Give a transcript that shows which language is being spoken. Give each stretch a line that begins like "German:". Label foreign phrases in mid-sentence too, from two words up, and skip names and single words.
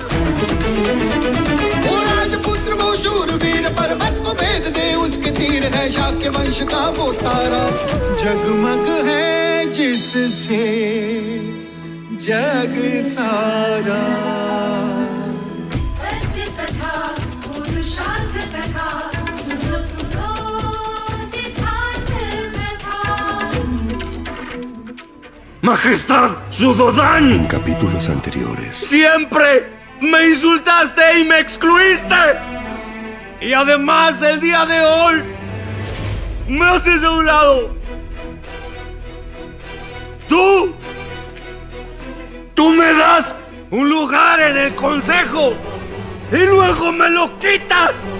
Hindi: वो राजपुत्र वो शूरवीर, पर्वत को भेद दे उसके तीर, है शाक्य वंश का वो तारा, जगमग है जिससे जग सारा। सत्य कथा, पुरुषार्थ कथा, सुनो सुनो सिद्धार्थ कथा।
Spanish: Majestad Sudodán. En capítulos anteriores. Siempre me insultaste y me excluiste. Y además el día de hoy me haces de un lado. Tú me das un lugar en el consejo y luego me lo quitas.